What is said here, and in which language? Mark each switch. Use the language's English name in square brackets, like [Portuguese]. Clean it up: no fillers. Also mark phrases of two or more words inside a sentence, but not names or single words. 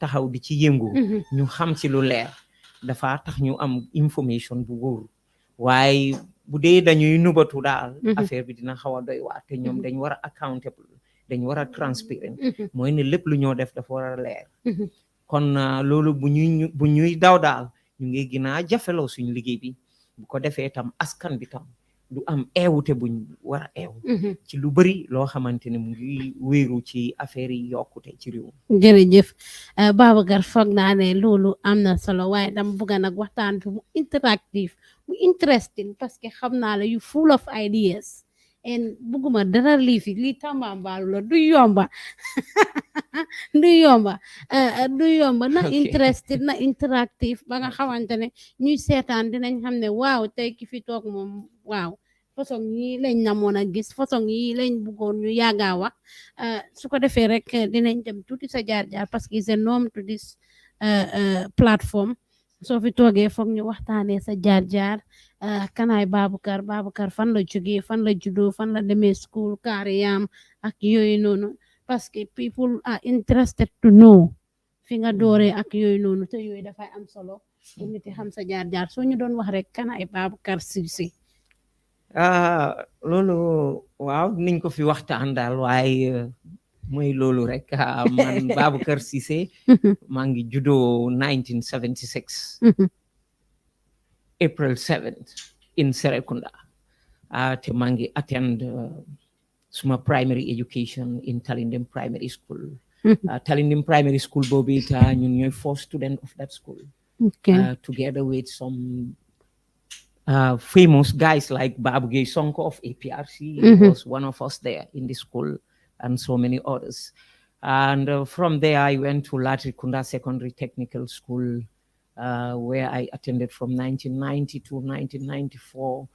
[Wolof] taxaw di ci yëngu ñu xam ci lu leer dafa tax ñu am information bu wóor waaye bu dee dañuy nubatu daal affaire bi dina xaw a doy waar te ñoom dañ war a accountable dañ war a transparent mooy ne lépp lu ñoo def dafa war a leer kon loolu bu ñuy daw daal ñu ngi gën a jafeloo suñu liggéey bi bu ko defee tam askan bi tam du am eewute buñ war a eew ci lu bari loo xamante ne mu ngi wéeru ci affaire yi yokkute ci réew mi jërëjëf Baboucarr foog naa ne loolu am na solo waaye dama bëgg nag waxtaan bi mu interactive mu interesting [French] parce que [Wolof] xam naa la yu [English] full of ideas [Wolof] en bëgguma dara lii Tambambalu la du yomba na interested na interactive ba nga xamante ne ñuy seetaan dinañ xam ne waaw tey ki fi toog moom waaw façon yi lañ namoon a gis façon yi lañ bëggoon ñu yàggaa wax su ko defee rek dinañ dem tuuti sa jaar-jaar [French] parce que [English] it's a norm to this platform [Wolof] soo fi toogee foog ñu waxtaanee sa jaar-jaar kanaay Baboucarr fan la jógee fan la juddoo fan la demee school kaariyam ak yooyu noonu [French] parce que [English] people are interested to know [Wolof] fi nga dooree ak yooyu noonu te yooyu dafay am solo pour nit yi xam sa jaar-jaar soo ñu doon wax rek kan ay Baboucarr Ceesay. loolu waaw niñ ko fi waxtaan daal waaye mooy loolu rek man Baboucarr Ceesay maa ngi juddoo 1976 [English] April 7th in Serekunda [Wolof] te maa ngi attend suma primary education in Talinding Primary School. Talinding Primary School boobu it ñun ñooy [English] first student of that school. Together with some famous guys like Baboucarr Gaye of APRC. He was one of us there in the school, and so many others. And from there, I went to Latrikunda Secondary Technical School, where I attended from 1990 to 1994.